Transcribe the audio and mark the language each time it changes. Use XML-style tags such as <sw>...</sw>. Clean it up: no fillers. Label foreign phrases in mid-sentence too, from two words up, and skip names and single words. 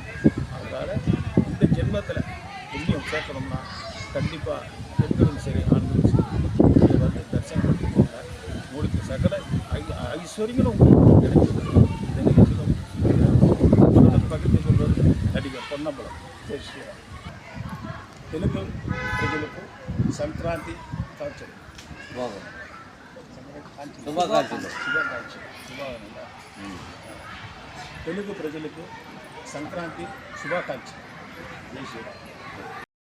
<ta>அதனால் இந்த ஜென்மத்தில் புண்ணியம் சேர்க்கணும்னா கண்டிப்பாக பெண்களும் சரி ஆண்களும் சரி இதை தரிசனம் பண்ணி போங்க. உங்களுக்கு சகல ஐஸ்வர்யங்களும் கிடைக்கிறது. இந்த நிகழ்ச்சியிலும் அதனுடன் பகிர்ந்து கொள்வது நடிகர் பொன்னம்பலம். ஜெய் ஸ்ரீராம்.</ta> <te>తెలుగు ప్రజలకు సంక్రాంతి తెలుగు ప్రజలకు సంక్రాంతి శుభాకాంక్షలు. జై శ్రీరామ్.</te>